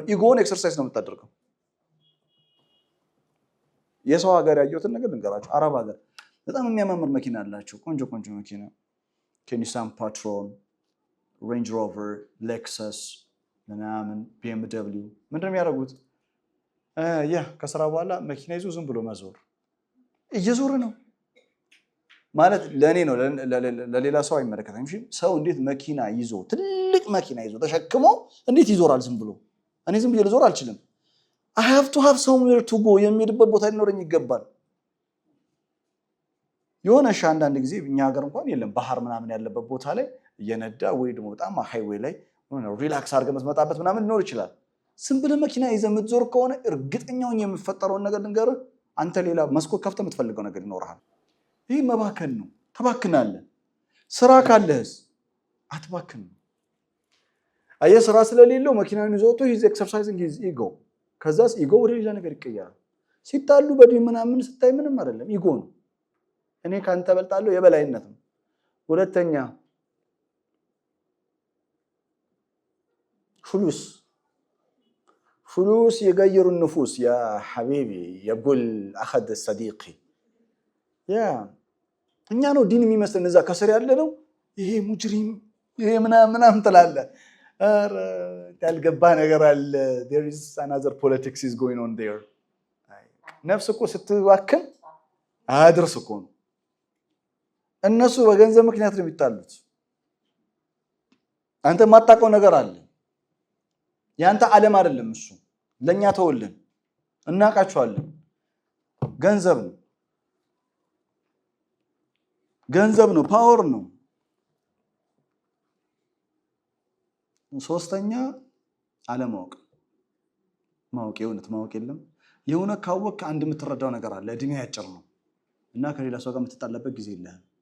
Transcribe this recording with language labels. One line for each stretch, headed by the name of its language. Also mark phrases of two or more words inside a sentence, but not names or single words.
English: ego exercise
Amharic: ነው የምታደርገው። የሰው ሀገር ያየሁትን ነገር ልንገራችሁ። አረብ ሀገር በጣም የሚያማምር መኪና አላቸው። ቆንጆ መኪና ኒሳን ፓትሮል፣ ሬንጅ ሮቨር፣ ሌክሰስ ምናምን BMW። ምንድነው የሚያደርጉት? ከስራ በኋላ መኪና ይዞ ዝም ብሎ መዞር። እየዞረ ነው ማለት ለኔ ነው፣ ለሌላ ሰው አይመለከተም። እሺ ሰው እንዴት መኪና ይዞ ትልቅ መኪና ይዞ ተሸክሞ እንዴት ይዞራል? ዝም ብሎ እኔ ዝም ብዬ ልዞር አልችልም።
English: I have to have somewhere to go
Amharic: የሚሄድበት ቦታ ሊኖረኝ ይገባል። የሆነሽ አንዳንድ ጊዜ እኛ ሀገር እንኳን የለም ባህር ምናምን ያለበት ቦታ ላይ እየነዳ ወይ ደግሞ በጣም ሃይዌይ ላይ ሪላክስ አድርገህ የምትመጣበት ምናምን ሊኖር ይችላል። ዝም ብለህ መኪና ይዘህ የምትዞር ከሆነ እርግጠኛውን የሚፈጠረውን ነገር ልንገርህ፣ አንተ ሌላ መስኮት ከፍተህ የምትፈልገው ነገር ይኖርሃል። ይህ መባከን ነው። ተባክናለህ። ስራ ካለህስ አትባክንም። አየህ ስራ ስለሌለው መኪናውን ይዞ ወጥቶ
English: his exercising his ego።
Amharic: ከዛስ ኢጎ ወደ ሌላ ነገር ይቀየራል። ሲጣሉ በዲን ምናምን ስታይ ምንም አይደለም፣ ኢጎ ነው። እኔ ካንተ በልጣለሁ የበላይነት ነው። ሁለተኛ
Arabic: فلوس يغير النفوس يا حبيبي يقول أخذ صديقي يا
Amharic: እኛ ነው ዲን የሚመስለን እዛ ከስር ያለ ነው ይሄ ሙጅሪም ይሄ ምናምን ትላለህ ኧረ ያልገባ ነገር አለ
English: there is another politics is going on there
Amharic: ነፍስ እኮ ስትባክን አያድርስ እኮ ነው እነሱ በገንዘብ ምክንያት ነው የሚጣሉት አንተ ማጣቀው ነገር አለ ያንተ ዓለም አይደለም እሱ ለኛ ተወልን እናቃቸዋለን ገንዘብ ነው ፓወር ነው ሶስተኛ አለማወቅ ማወቅ የለም የሆነ ካወቅ አንድ የምትረዳው ነገር አለ እድሜ ያጭር ነው እና ከሌላ ሰው ጋር የምትጣላበት ጊዜ የለህም